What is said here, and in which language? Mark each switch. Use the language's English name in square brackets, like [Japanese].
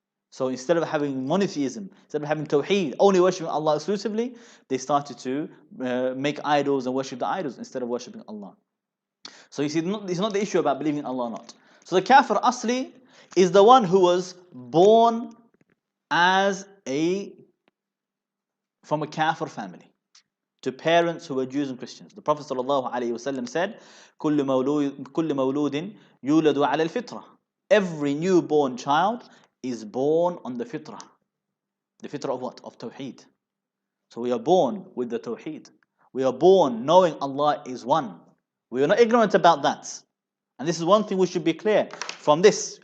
[English] So instead of having monotheism, instead of having tawheed, only worshipping Allah exclusively, they started to make idols and worship the idols instead of worshipping Allah. So you see, it's not the issue about believing in Allah or not. So the kafir asli is the one who was born from a kafir family, to parents who were Jews and Christians. The Prophet ﷺ said, [Arabic] كل مولود يولد على الفطرة. [English] Every newborn child is born on the fitrah. The fitrah of what? Of tawheed. So we are born with the tawheed. We are born knowing Allah is one. We are not ignorant about that. And this is one thing we should be clear from this.